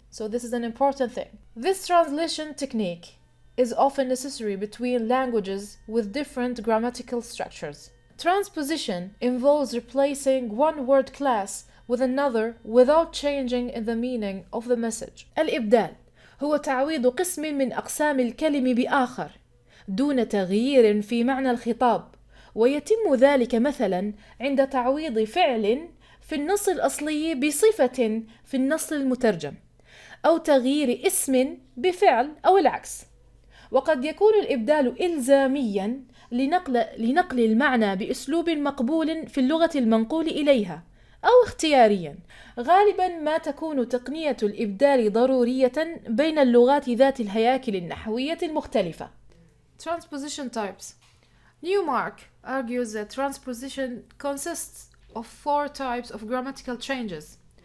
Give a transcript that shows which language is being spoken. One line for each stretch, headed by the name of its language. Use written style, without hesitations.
English: So this is an important thing. This translation technique is often necessary between languages with different grammatical structures. Transposition involves replacing one word class with another without changing in the meaning of the message.
Arabic: الإبدال هو تعويض قسم من أقسام الكلم بآخر دون تغيير في معنى الخطاب، ويتم ذلك مثلا عند تعويض فعل في النص الأصلي بصفة في النص المترجم، أو تغيير اسم بفعل أو العكس. وقد يكون الإبدال إلزاميا لنقل المعنى بأسلوب مقبول في اللغة المنقول إليها، أو اختياريا. غالبا ما تكون تقنية الإبدال ضرورية بين اللغات ذات الهياكل النحوية المختلفة.
English: Transposition types. Newmark argues that transposition consists of 4 types of grammatical changes.